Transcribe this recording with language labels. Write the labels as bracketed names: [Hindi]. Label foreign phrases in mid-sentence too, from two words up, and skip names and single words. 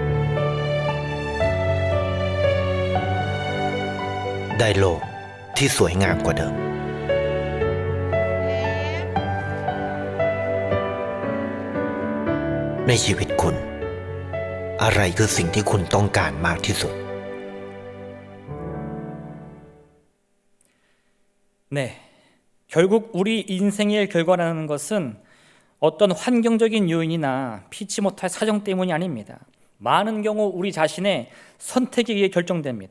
[Thai] ได้โลกที่สวยงามกว่าเดิมในชีวิตคุณอะไรคือสิ่งที่คุณต้องการมากที่สุด [Korean] 네, 결국 우리 인생의 결과라는 것은 어떤 환경적인 요인이나 피치 못할 사정 때문이 아닙니다. 많은 경우 우리 자신의 선택에 의해 결정됩니다.